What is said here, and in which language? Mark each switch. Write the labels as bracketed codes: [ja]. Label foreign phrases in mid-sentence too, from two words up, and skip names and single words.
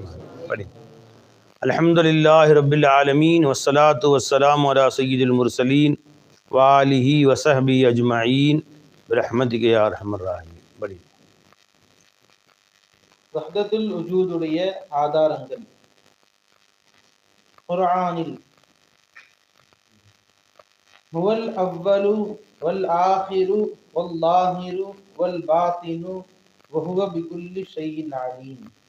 [ar] الحمد لله رب العالمين والصلاة والسلام على سيد المرسلين وآله وصحبه أجمعين برحمتك يا أرحم الراحمين. [ta] வஹ்தத்துல் வஜூதுடைய ஆதாரங்கள். [ar] குர்ஆனில் هو الأول والآخر والظاهر والباطن وهو بكل شيء عليم.